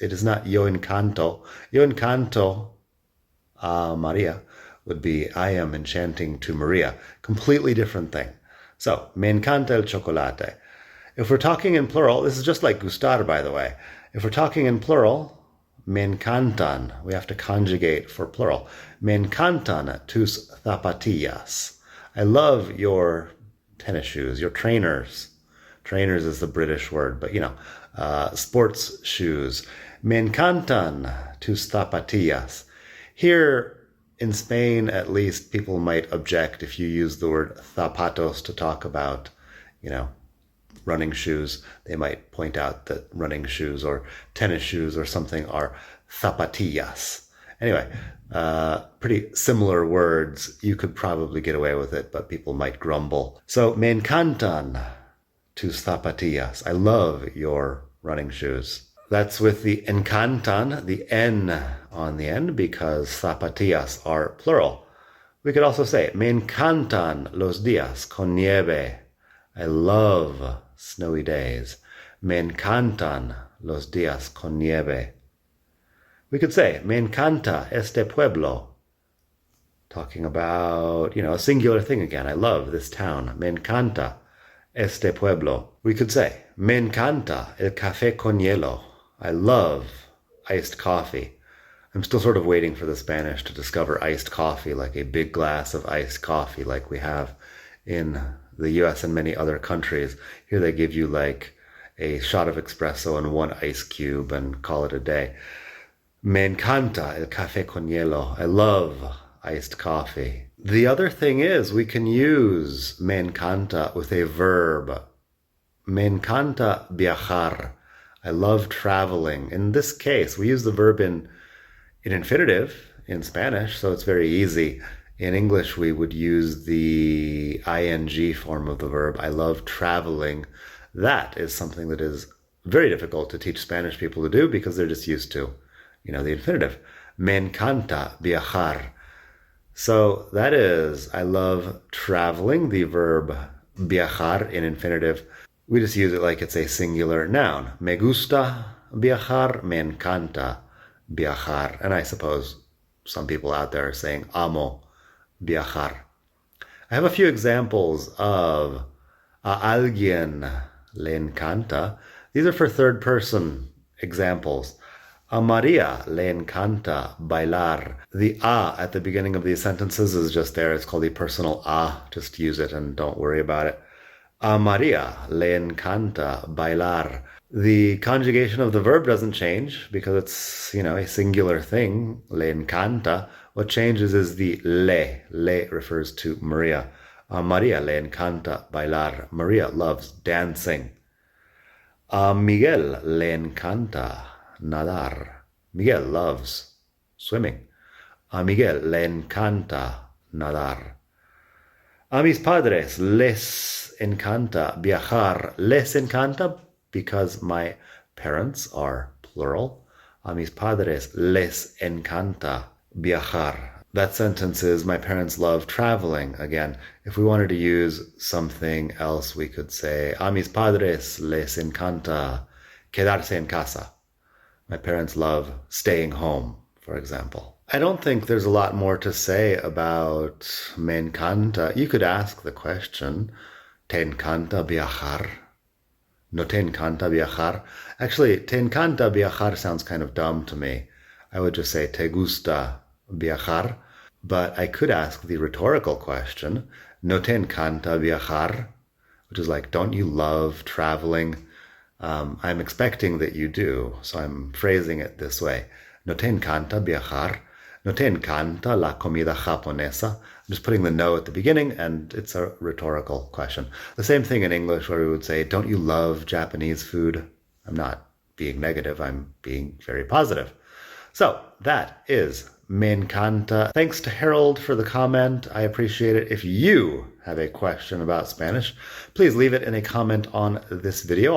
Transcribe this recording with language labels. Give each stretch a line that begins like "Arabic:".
English: It is not
Spanish: yo encanto. Yo encanto a Maria
English: would be I am enchanting to Maria. Completely different thing. So,
Spanish: me encanta el chocolate.
English: If we're talking in plural, this is just like gustar, by the way. If we're talking in plural,
Spanish: me encantan.
English: We have to conjugate for plural.
Spanish: Me encantan tus zapatillas.
English: I love your tennis shoes, your trainers. Trainers is the British word, but sports shoes.
Spanish: Me encantan tus zapatillas.
English: Here in Spain, at least, people might object if you use the word zapatos to talk about, running shoes. They might point out that running shoes or tennis shoes or something are zapatillas. Anyway, pretty similar words. You could probably get away with it, but people might grumble.
Spanish: So, me encantan tus zapatillas.
English: I love your running shoes. That's with the encantan, the N on the end, because zapatillas are plural. We could also say,
Spanish: me encantan los días con nieve.
English: I love snowy days.
Spanish: Me encantan los días con nieve.
English: We could say,
Spanish: me encanta este pueblo.
English: Talking about, a singular thing again. I love this town.
Spanish: Me encanta este pueblo.
English: We could say,
Spanish: me encanta el café con hielo.
English: I love iced coffee. I'm still sort of waiting for the Spanish to discover iced coffee, like a big glass of iced coffee like we have in the US and many other countries. Here they give you like a shot of espresso and one ice cube and call it a day.
Spanish: Me encanta el café con hielo.
English: I love iced coffee. The other thing is we can use
Spanish: me encanta
English: with a verb.
Spanish: Me encanta viajar.
English: I love traveling. In this case, we use the verb in infinitive in Spanish, so it's very easy. In English, we would use the ing form of the verb. I love traveling. That is something that is very difficult to teach Spanish people to do because they're just used to, the infinitive.
Spanish: Me encanta viajar.
English: So that is, I love traveling, the verb viajar in infinitive. We just use it like it's a singular noun.
Spanish: Me gusta viajar, me encanta viajar.
English: And I suppose some people out there are saying
Spanish: amo viajar.
English: I have a few examples of
Spanish: a alguien le encanta.
English: These are for third person examples.
Spanish: A Maria le encanta bailar.
English: The a at the beginning of these sentences is just there. It's called the personal a. Just use it and don't worry about it.
Spanish: A Maria le encanta bailar.
English: The conjugation of the verb doesn't change because it's, a singular thing.
Spanish: Le encanta.
English: What changes is the le. Le refers to Maria.
Spanish: A Maria le encanta bailar.
English: Maria loves dancing.
Spanish: A Miguel le encanta nadar.
English: Miguel loves swimming.
Spanish: A Miguel le encanta nadar. A mis padres les encanta viajar.
English: Les encanta because my parents are plural.
Spanish: A mis padres les encanta viajar.
English: That sentence is, my parents love traveling. Again, if we wanted to use something else, we could say,
Spanish: a mis padres les encanta quedarse en casa.
English: My parents love staying home, for example. I don't think there's a lot more to say about
Spanish: me encanta.
English: You could ask the question,
Spanish: ¿te encanta viajar? ¿No te encanta viajar?
English: Actually,
Spanish: ¿te encanta viajar
English: sounds kind of dumb to me. I would just say,
Spanish: ¿te gusta viajar?
English: But I could ask the rhetorical question,
Spanish: ¿no te encanta viajar?
English: Which is like, don't you love traveling? I'm expecting that you do, so I'm phrasing it this way.
Spanish: ¿No te encanta viajar? ¿No te encanta la comida japonesa?
English: I'm just putting the no at the beginning, and it's a rhetorical question. The same thing in English where we would say, don't you love Japanese food? I'm not being negative, I'm being very positive. So that is
Spanish: me encanta.
English: Thanks to Harold for the comment. I appreciate it. If you have a question about Spanish, please leave it in a comment on this video.